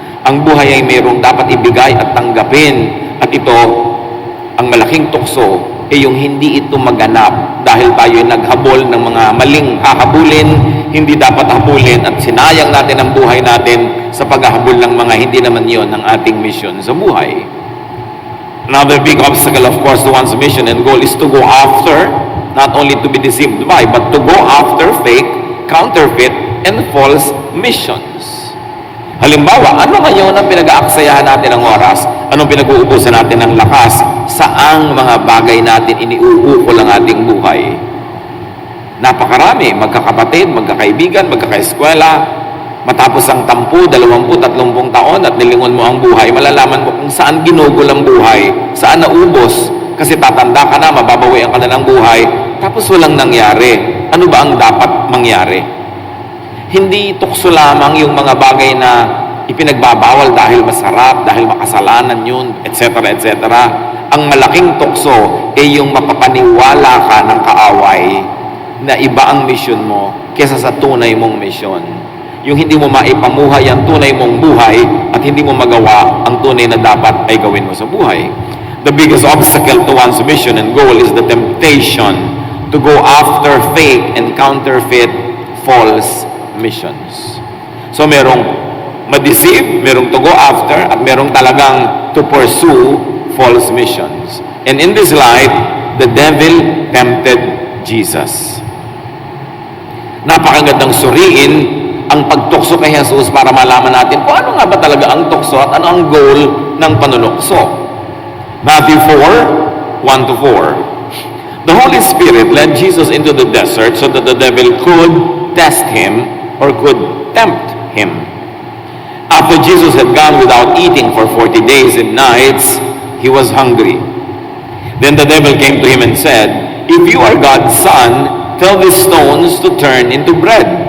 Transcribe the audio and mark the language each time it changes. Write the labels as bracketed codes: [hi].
[tl] Ang buhay ay mayroong dapat ibigay at tanggapin. At ito, ang malaking tukso ay yung hindi ito maganap dahil tayo ay naghabol ng mga maling hahabulin, hindi dapat habulin, at sinayang natin ang buhay natin sa paghahabol ng mga hindi naman yon ang ating mission sa buhay. [en] Another big obstacle, of course, to one's mission and goal is to go after, not only to be deceived by, but to go after fake, counterfeit, and false missions. [tl] Halimbawa, ano ngayon ang pinag-aaksayahan natin ng oras? Anong pinag-uubusan natin ng lakas? Saang mga bagay natin iniuukol ang ating buhay? Napakarami, magkakapatid, magkakaibigan, magkakaeskwela. Matapos ang 10, 20, 30 taon at nilingon mo ang buhay, malalaman mo kung saan ginugol ang buhay, saan naubos. Kasi tatanda ka na, mababawian ka na ng buhay, tapos walang nangyari. Ano ba ang dapat mangyari? Hindi tukso lamang yung mga bagay na ipinagbabawal dahil masarap, dahil makasalanan yun, etc. etc. Ang malaking tukso ay yung mapapaniwala ka ng kaaway na iba ang mission mo kesa sa tunay mong mission. Yung hindi mo maipamuhay ang tunay mong buhay at hindi mo magawa ang tunay na dapat ay gawin mo sa buhay. [en] the biggest obstacle to one's mission and goal is the temptation to go after fake and counterfeit false missions. So [tl] merong ma-deceive, merong [en] to go after, [tl] at merong talagang [en] to pursue false missions. And in this light, the devil tempted Jesus. [tl] Napakagandang suriin ang pagtukso kay Jesus para malaman natin kung ano nga ba talaga ang tukso at ano ang goal ng panunukso. [en] Matthew 4, 1-4. The Holy Spirit led Jesus into the desert so that the devil could test him or could tempt him. After Jesus had gone without eating for 40 days and nights, he was hungry. Then the devil came to him and said, "If you are God's son, tell these stones to turn into bread."